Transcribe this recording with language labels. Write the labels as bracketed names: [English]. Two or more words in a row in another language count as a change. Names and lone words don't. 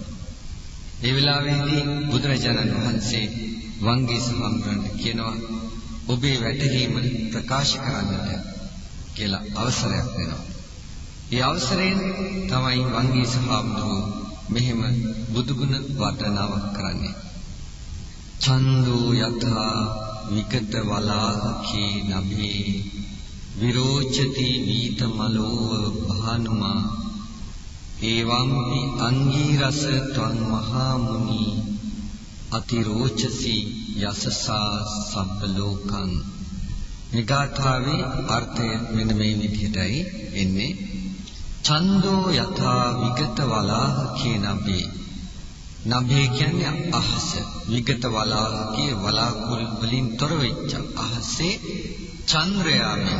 [Sinhala] ඒ වෙලාවේදී බුදුරජාණන් වහන්සේ වංගීස හාමුදුරන්ට කියනවා, ඔබේ වැටහීම ප්‍රකාශ කරන්නට කියලා අවසරයක් දෙනවා. ඒ අවසරයෙන් තමයි වංගීස හාමුදුරුවෝ මෙහෙම බුදුගුණ වර්ණනාවක් කරන්නේ. [Pali] ඡන්தோ යථා විකත වලාහකේ නභේ විරෝචති වීතමලෝව භානුමා එවම්පි අංගීරස ත්වං මහා මුනි අතිරෝචසි යසසා සබ්බ ලෝකං. [Sinhala] මේ ගාථාවේ අර්ථය මෙන්න මේ විදිහටයි එන්නේ. [Pali] ඡන්தோ යථා විගත වලාහකේ නභේ. [Sinhala] නභේ කියන්නේ අහස. [Pali] විගත වලාහකේ [Sinhala] වලාකුළු වලින් තොර වෙච්ච අහසේ චන්ද්‍රයාමි.